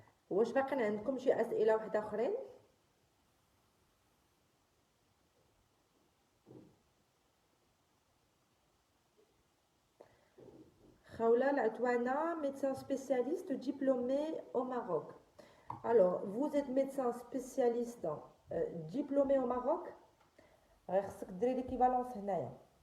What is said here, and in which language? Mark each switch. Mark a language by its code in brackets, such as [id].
[ar] واش باقي عندكم شي اسئله واحده اخرين؟ Khaoula Latouana, [fr] médecin spécialiste diplômé au Maroc. Alors, vous êtes médecin spécialiste diplômé au Maroc. [ar] خصك ديري l'équivalence هنايا.